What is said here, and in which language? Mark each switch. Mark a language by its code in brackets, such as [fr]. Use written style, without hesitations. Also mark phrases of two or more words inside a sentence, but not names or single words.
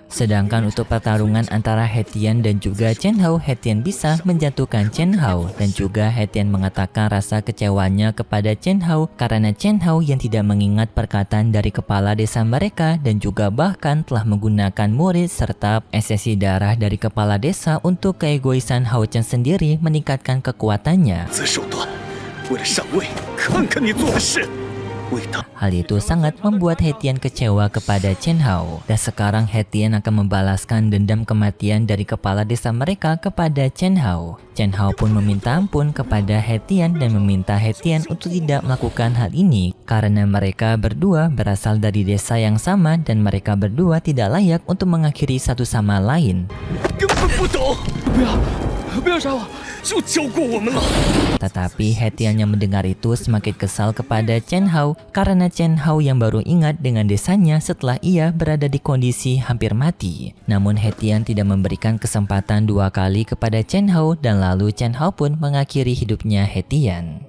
[id] Sedangkan untuk pertarungan antara He-Tian dan juga Chen Hao, He-Tian bisa menjatuhkan Chen Hao, dan juga He-Tian mengatakan rasa kecewanya kepada Chen Hao karena Chen Hao yang tidak mengingat perkataan dari kepala desa mereka dan juga bahkan telah menggunakan murid serta esesi darah dari kepala desa untuk keegoisan Hao Chen sendiri meningkatkan kekuatannya. [zh] 此手段，为了上位，看看你做的事！为他， [id] Hal itu sangat membuat He-Tian kecewa kepada Chen Hao. Dan sekarang He-Tian akan membalaskan dendam kematian dari kepala desa mereka kepada Chen Hao. Chen Hao pun meminta ampun kepada He-Tian dan meminta He-Tian untuk tidak melakukan hal ini karena mereka berdua berasal dari desa yang sama dan mereka berdua tidak layak untuk mengakhiri satu sama lain. [zh] 根本不懂。不要，不要杀我！就教过我们了。 [id] Tetapi He-Tian yang mendengar itu semakin kesal kepada Chen Hao karena Chen Hao yang baru ingat dengan desanya setelah ia berada di kondisi hampir mati. Namun He-Tian tidak memberikan kesempatan dua kali kepada Chen Hao dan lalu Chen Hao pun mengakhiri hidupnya He-Tian.